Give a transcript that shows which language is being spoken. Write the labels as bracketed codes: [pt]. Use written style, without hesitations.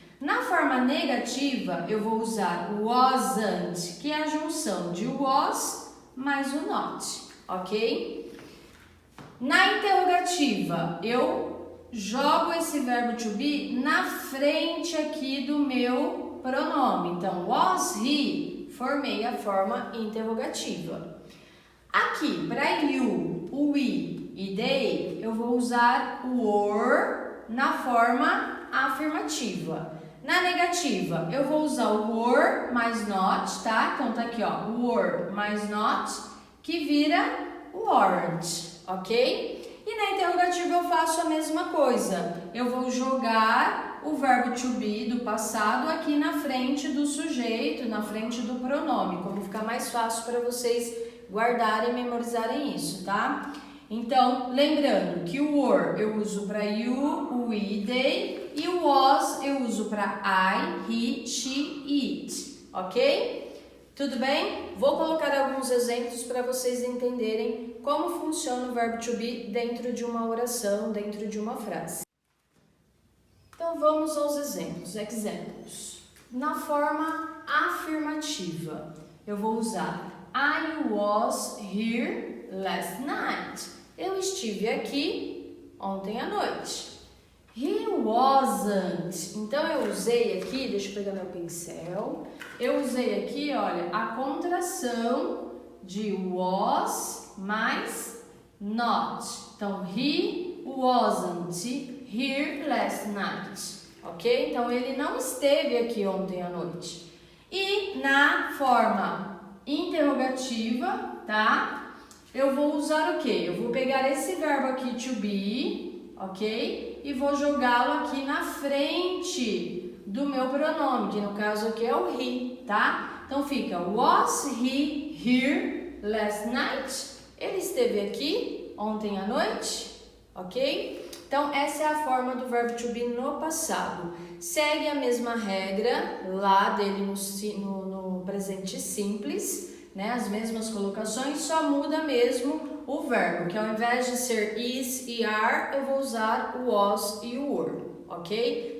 [pt] Na forma negativa, eu vou usar o wasn't, que é a junção de was mais o not, ok? Na interrogativa, eu jogo esse verbo to be na frente aqui do meu pronome. Então, was he, formei a forma interrogativa. Aqui, para you, o we e they, eu vou usar o were na forma afirmativa. Na negativa, eu vou usar o were mais not, tá? Então, tá aqui, ó, were mais not, que vira weren't, ok? E na interrogativa eu faço a mesma coisa. Eu vou jogar o verbo to be do passado aqui na frente do sujeito, na frente do pronome, como fica mais fácil para vocês guardarem e memorizarem isso, tá? Então, lembrando que o were eu uso para you, o we, they, e o was eu uso para I, he, she, it, ok? Tudo bem? Vou colocar alguns exemplos para vocês entenderem como funciona o verbo to be dentro de uma oração, dentro de uma frase. Então, vamos aos exemplos. [en] Examples. [pt] Na forma afirmativa, eu vou usar [en] I was here last night. [pt] Eu estive aqui ontem à noite. He wasn't. Então, eu usei aqui, deixa eu pegar meu pincel. Eu usei aqui, olha, a contração de was mais not. [en] Então, he wasn't here last night. [pt] Ok? Então, ele não esteve aqui ontem à noite. E na forma interrogativa, tá? Eu vou usar o quê? Eu vou pegar esse verbo aqui, to be, ok? E vou jogá-lo aqui na frente do meu pronome, que no caso aqui é o he, tá? Então fica, [en] was he here last night? [pt] Ele esteve aqui ontem à noite, ok? Então essa é a forma do verbo to be no passado. Segue a mesma regra lá dele no presente simples, né? As mesmas colocações, só muda mesmo o verbo, que ao invés de ser is e are, eu vou usar o was e o were, ok?